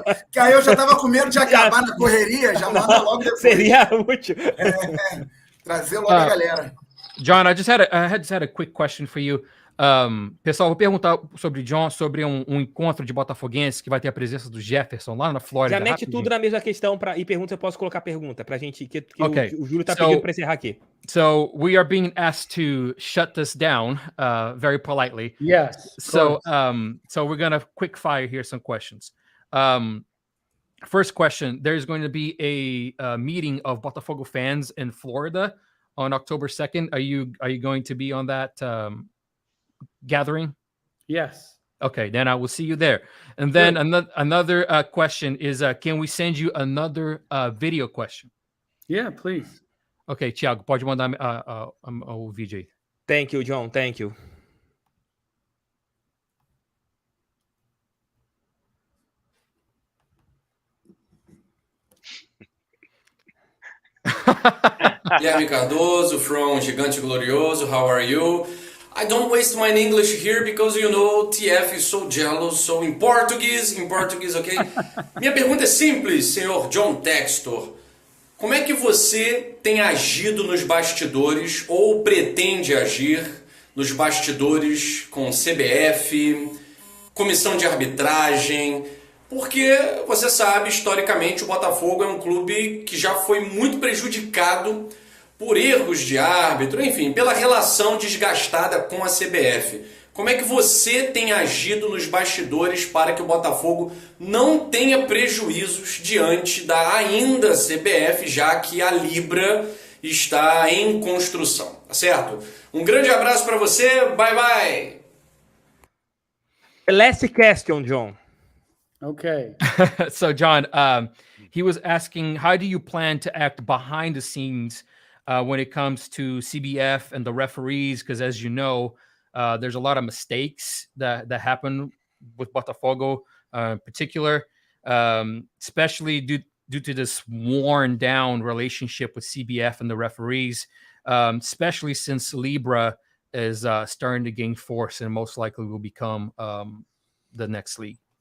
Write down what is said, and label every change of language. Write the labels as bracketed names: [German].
[Portuguese] Que aí eu já estava com medo de acabar na correria, já manda logo depois. Seria útil. Trazer logo a galera. [English] John, I just had a quick question for you. [Portuguese] Pessoal, vou perguntar sobre John, sobre um encontro de botafoguenses que vai ter a presença do Jefferson lá na Flórida. Já mete tudo na mesma questão e pergunta se eu posso colocar pergunta pra gente, que o Júlio tá pedindo para encerrar aqui. [English] So we are being asked to shut this down very politely. Yes. So we're gonna quick fire here some questions. First question: there's going to be a meeting of Botafogo fans in Florida on October 2nd. Are you going to be on that gathering? Yes. Okay, then I will see you there. And then another question is, can we send you another video question? Yeah, please. [Portuguese] Okay, Thiago, pode mandar o vídeo aí. [English] Thank you, John. Thank you. Guilherme Cardoso from Gigante Glorioso. How are you? I don't waste my English here because, you know, TF is so jealous. So in Portuguese, okay? [Portuguese] Minha pergunta é simples, senhor John Textor. Como é que você tem agido nos bastidores ou pretende agir nos bastidores com CBF, comissão de arbitragem? Porque você sabe, historicamente, o Botafogo é um clube que já foi muito prejudicado por erros de árbitro, enfim, pela relação desgastada com a CBF. Como é que você tem agido nos bastidores para que o Botafogo não tenha prejuízos diante da ainda CBF, já que a Libra está em construção, tá certo? Um grande abraço para você, bye bye! [English] Last question, John. Okay. So, John, he was asking, how do you plan to act behind the scenes when it comes to CBF and the referees? Because as you know, there's a lot of mistakes that happen with Botafogo in particular, especially due to this worn down relationship with CBF and the referees, especially since Libra is starting to gain force and most likely will become the next league.